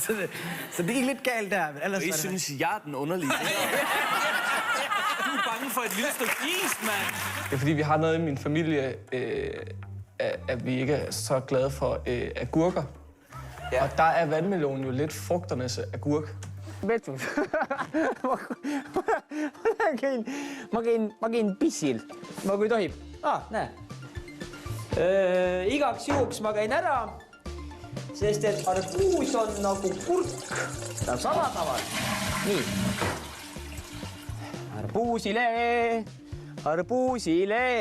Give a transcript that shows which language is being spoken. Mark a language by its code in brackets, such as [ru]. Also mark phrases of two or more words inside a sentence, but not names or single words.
[da] Så det gik lidt galt der. Men ellers I synes, jeg er den underlige. Du er bange for et lille stykke is, mand. Det er fordi, vi har noget i min familie, at vi ikke er så glade for agurker. Ja. Og der er vandmelonen jo lidt frugternes agurk. [et] Betul. Ma käin pissil. Kui tohib. Näe. Igaks juhuks ma käin ära, sest et arbuus on nagu kurk. Ta on salataval. Nii. Arbuusile.